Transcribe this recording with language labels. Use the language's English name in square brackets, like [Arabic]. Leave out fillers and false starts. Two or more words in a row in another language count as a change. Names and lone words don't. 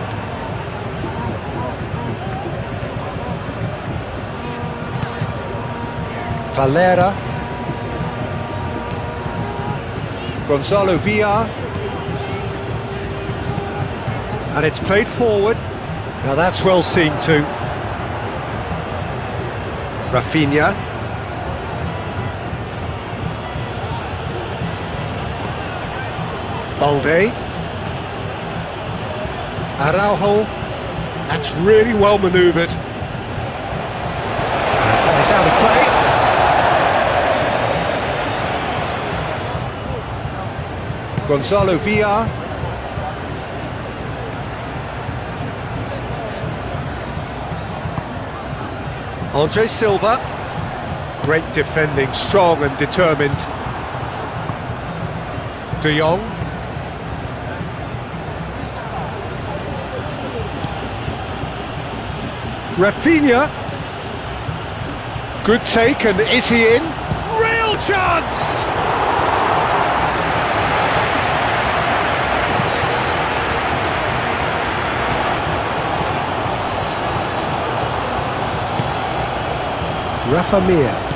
[English] Valera. Gonzalo Villar. And it's played forward. Now that's well seen too. Rafinha. Balde. Araujo, that's really well manoeuvred. And it's out of play. Gonzalo Villar. Andre Silva. Great defending, strong and determined. De Jong. Rafinha. Good take, and is he in? Real chance! Rafa Mir.